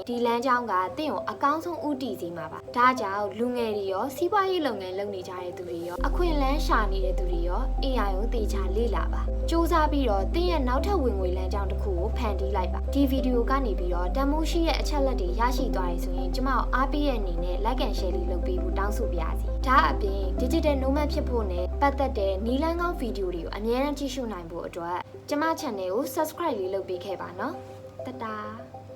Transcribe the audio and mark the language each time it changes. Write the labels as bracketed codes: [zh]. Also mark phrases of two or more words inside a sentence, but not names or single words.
[my] ဒီလမ်းကြောင်းကသင်ကိုအကောင်းဆုံးဥတီစီမှာပါဒါကြောင့်လူငယ်တွေရောစီးပွားရေးလုပ်ငန်းလုပ်နေကြတဲ့သူတွေရောအခွင့်အလမ်းရှာနေတဲ့သူတွေရော AI ကိုသေချာလေ့လာပါစူးစမ်းပြီးတော့သင်ရဲ့နောက်ထပ်ဝင်ငွေလမ်းကြောင်းတစ်ခုကိုဖန်တီးလိုက်ပါဒီဗီဒီယိုကနေပြီးတော့တန်မိုးရှိရဲ့အချက်လက်တွေရရှိသွားရင်ဆိုရင်ကျမတို့အားပေးတဲ့အနေနဲ့ [en] like and share [my] လေးလုပ်ပေးဖို့တောင်းဆိုပါရစေဒါအပြင် [en] digital nomad [my] ဖြစ်ဖို့နဲ့ပတ်သက်တဲ့နီးလန်းကောင်းဗီဒီယိုတွေကိုအမြဲတမ်းကြည့်ရှုနိုင်ဖို့အတွက်ကျမ channel ကို subscribe လေးလုပ်ပေးခဲ့ပါနော်တတား